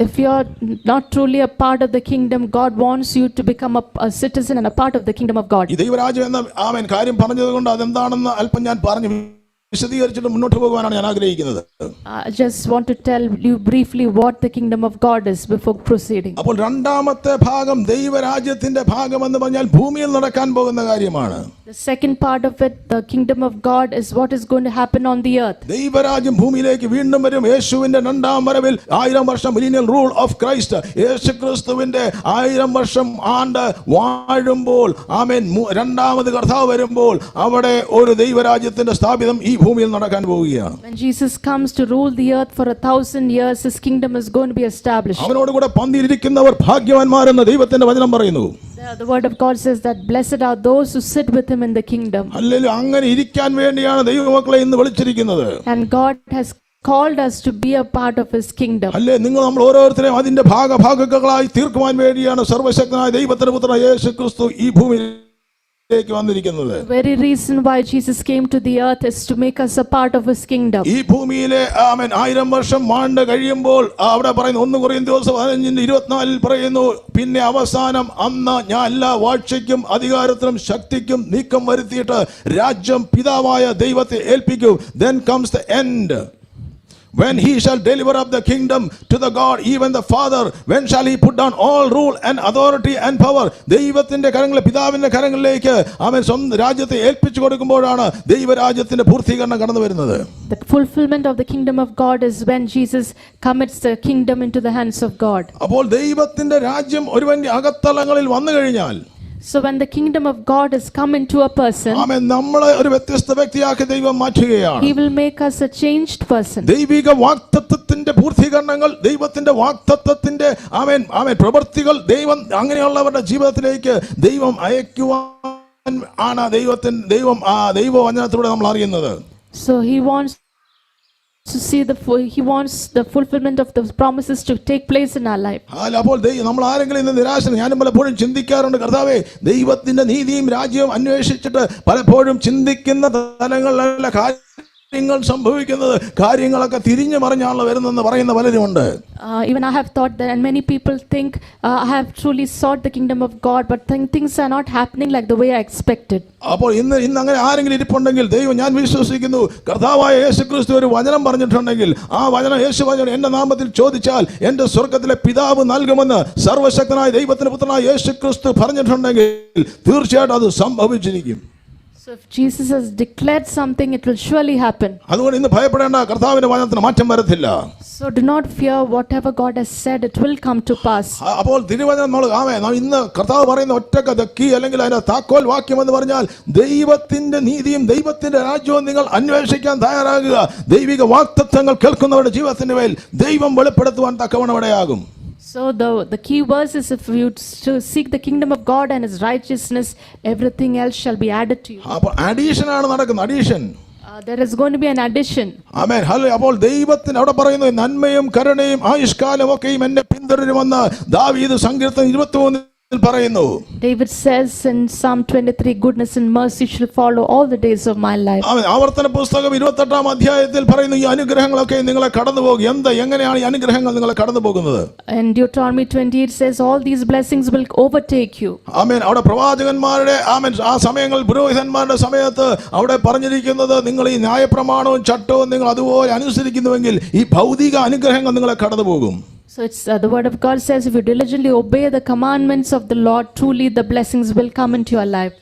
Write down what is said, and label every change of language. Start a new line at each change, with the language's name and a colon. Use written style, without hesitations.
English: If you are not truly a part of the kingdom, God wants you to become a citizen and a part of the kingdom of God.
Malayalam: ഈ ദൈവരാജ്യം എന്ന കാര്യം പറഞ്ഞതുകൊണ്ട് അതെന്താണെന്ന് അല്പം ഞാൻ പറഞ്ഞു വിശദീകരിച്ചിട്ട് മുന്നോട്ട് പോകുവാനാണ് ഞാൻ ആഗ്രഹിക്കുന്നത്.
English: I just want to tell you briefly what the kingdom of God is before proceeding.
Malayalam: അപ്പോൾ രണ്ടാമത്തെ ഭാഗം ദൈവരാജ്യത്തിന്റെ ഭാഗം എന്ന് പറഞ്ഞാൽ ഭൂമിയിൽ നടക്കാൻ പോകുന്ന കാര്യമാണ്.
English: The second part of it, the kingdom of God, is what is going to happen on the earth.
Malayalam: ദൈവരാജ്യം ഭൂമിയിലേക്ക് വീണ്ടും വരും. യേശുവിന്റെ രണ്ടാം വരവിൽ 1000 വർഷം
English: millennial rule of Christ,
Malayalam: യേശുക്രിസ്തുവിന്റെ 1000 വർഷം ആണ്ട് വാഴുമ്പോൾ, ആമേൻ, രണ്ടാമത് കർത്താവ് വരുമ്പോൾ അവിടെ ഒരു ദൈവരാജ്യത്തിന്റെ സ്ഥാപിതം ഈ ഭൂമിയിൽ നടക്കാൻ പോവുകയാണ്.
English: When Jesus comes to rule the earth for 1000 years, his kingdom is going to be established.
Malayalam: അവനോട് കൂടെ പന്തിയിരിക്കുന്നവർ ഭാഗ്യവാന്മാരെന്ന് ദൈവത്തിന്റെ വചനം പറയുന്നു.
English: The word of God says that blessed are those who sit with him in the kingdom.
Malayalam: Hallelujah. അങ്ങനെ ഇരിക്കാൻ വേണ്ടിയാണ് ദൈവമക്കളെ ഇന്ന് വിളിച്ചിരിക്കുന്നത്.
English: And God has called us to be a part of his kingdom.
Malayalam: അല്ലേ, നിങ്ങൾ നമ്മൾ ഓരോരുത്തരെയും അതിന്റെ ഭാഗഭാഗങ്ങളായി തീർക്കുവാൻ വേണ്ടിയാണ് സർവശക്തനായ ദൈവത്തിന്റെ പുത്രനായ യേശുക്രിസ്തു ഈ ഭൂമിയിൽ വന്നിരിക്കുന്നത്.
English: The very reason why Jesus came to the earth is to make us a part of his kingdom.
Malayalam: ഈ ഭൂമിയിലെ 1000 വർഷം വാണ്ട് കഴിയുമ്പോൾ അവിടെ പറയുന്നു, 1 കൊരിന്ത്യർ 15:24 പറയുന്നു, പിന്നെ അവസാനം അന്ന് ഞാൻ എല്ലാ വാഴ്ചയ്ക്കും അധികാരത്തിനും ശക്തിക്കും നീക്കം വരുത്തിയിട്ട് രാജ്യം പിതാവായ ദൈവത്തെ ഏൽപ്പിക്കും.
English: Then comes the end, when he shall deliver up the kingdom to the God, even the Father. When shall he put down all rule and authority and power?
Malayalam: ദൈവത്തിന്റെ കരങ്ങളെ പിതാവിന്റെ കരങ്ങളിലേക്ക് അവൻ സ്വന്തം രാജ്യത്തെ ഏൽപ്പിച്ചു കൊടുക്കുമ്പോഴാണ് ദൈവരാജ്യത്തിന്റെ പൂർത്തീകരണം കടന്നു വരുന്നത്.
English: The fulfillment of the kingdom of God is when Jesus commits the kingdom into the hands of God.
Malayalam: അപ്പോൾ ദൈവത്തിന്റെ രാജ്യം ഒരുവന്റെ അകത്തളങ്ങളിൽ വന്നു കഴിഞ്ഞാൽ,
English: so when the kingdom of God has come into a person,
Malayalam: ആമേൻ, നമ്മളെ ഒരു വ്യത്യസ്ത വ്യക്തിയാക്കി ദൈവം മാറ്റുകയാണ്.
English: he will make us a changed person.
Malayalam: ദൈവിക വാഗ്ദത്തത്തിന്റെ പൂർത്തീകരണങ്ങൾ, ദൈവത്തിന്റെ വാഗ്ദത്തത്തിന്റെ ആമേൻ ആമേൻ പ്രവൃത്തികൾ ദൈവം അങ്ങനെയുള്ളവരുടെ ജീവിതത്തിലേക്ക് ദൈവം അയക്കുവാൻ ആണ് ദൈവവചനത്തിലൂടെ നമ്മൾ അറിയുന്നത്.
English: So he wants to see he wants the fulfillment of the promises to take place in our life.
Malayalam: അപ്പോൾ നമ്മൾ ആരെങ്കിലും ഇന്ന് നിരാശ, ഞാനും പലപ്പോഴും ചിന്തിക്കാറുണ്ട്, കർത്താവേ ദൈവത്തിന്റെ നീതിയും രാജ്യവും അന്വേഷിച്ചിട്ട് പലപ്പോഴും ചിന്തിക്കുന്ന തലങ്ങളിലുള്ള കാര്യങ്ങൾ സംഭവിക്കുന്നത് കാര്യങ്ങളൊക്കെ തിരിഞ്ഞു മറിഞ്ഞാണല്ലോ വരുന്നെന്ന് പറയുന്ന പലരുമുണ്ട്.
English: Even I have thought that, and many people think I have truly sought the kingdom of God, but things are not happening like the way I expected.
Malayalam: അപ്പോൾ ഇന്ന് അങ്ങനെ ആരെങ്കിലും ഇരിപ്പുണ്ടെങ്കിൽ, ദൈവം ഞാൻ വിശ്വസിക്കുന്നു കർത്താവായ യേശുക്രിസ്തു ഒരു വചനം പറഞ്ഞിട്ടുണ്ടെങ്കിൽ ആ വചനം യേശു പറഞ്ഞു എന്റെ നാമത്തിൽ ചോദിച്ചാൽ എന്റെ സ്വർഗ്ഗത്തിലെ പിതാവ് നൽകുമെന്ന് സർവശക്തനായ ദൈവത്തിന്റെ പുത്രനായ യേശുക്രിസ്തു പറഞ്ഞിട്ടുണ്ടെങ്കിൽ തീർച്ചയായിട്ടും അത് സംഭവിച്ചിരിക്കും.
English: So if Jesus has declared something, it will surely happen.
Malayalam: അതുകൊണ്ട് ഇന്ന് ഭയപ്പെടേണ്ട, കർത്താവിന്റെ വചനത്തിന് മാറ്റം വരത്തില്ല.
English: So do not fear, whatever God has said, it will come to pass.
Malayalam: അപ്പോൾ തിരുവചനം നമ്മൾ ഇന്ന് കർത്താവ് പറയുന്ന ഒറ്റ കീ അല്ലെങ്കിൽ അതിന്റെ താക്കോൽ വാക്യം എന്ന് പറഞ്ഞാൽ ദൈവത്തിന്റെ നീതിയും ദൈവത്തിന്റെ രാജ്യവും നിങ്ങൾ അന്വേഷിക്കാൻ തയ്യാറാകുക. ദൈവിക വാഗ്ദത്തങ്ങൾ കേൾക്കുന്നവരുടെ ജീവിതത്തിന്റെ മേൽ ദൈവം വെളിപ്പെടുത്തുവാൻ തക്കവണ്ണം ഇടയാകും.
English: So the key verse is, if you to seek the kingdom of God and his righteousness, everything else shall be added to you.
Malayalam: അപ്പോൾ അഡീഷൻ ആണ് നടക്കുന്നത്, addition.
English: There is going to be an addition.
Malayalam: Amen, hallelujah. അപ്പോൾ ദൈവത്തിന് അവിടെ പറയുന്നു നന്മയും കരുണയും ആയുഷ്കാലം ഒക്കെയും എന്നെ പിന്തുടരുമെന്ന് ദാവീദ് സങ്കീർത്തനം 23 പറയുന്നു.
English: David says in Psalm 23, goodness and mercy shall follow all the days of my life.
Malayalam: ആമേൻ. ആവർത്തന പുസ്തകം 28 അധ്യായത്തിൽ പറയുന്നു ഈ അനുഗ്രഹങ്ങളൊക്കെ നിങ്ങളെ കടന്നുപോകും. എങ്ങനെയാണ് ഈ അനുഗ്രഹങ്ങൾ നിങ്ങളെ കടന്നു പോകുന്നത്?
English: And Deuteronomy 28 says all these blessings will overtake you.
Malayalam: ആമേൻ. അവിടെ പ്രവാചകന്മാരുടെ ആ സമയങ്ങളിൽ പുരോഹിതന്മാരുടെ സമയത്ത് അവിടെ പറഞ്ഞിരിക്കുന്നത് നിങ്ങൾ ഈ ന്യായപ്രമാണവും ചട്ടവും നിങ്ങൾ അതുപോലെ അനുസരിക്കുന്നുവെങ്കിൽ ഈ ഭൗതിക അനുഗ്രഹങ്ങൾ നിങ്ങളെ കടന്നു പോകും.
English: So it's the word of God says, if you diligently obey the commandments of the Lord, truly the blessings will come into your life.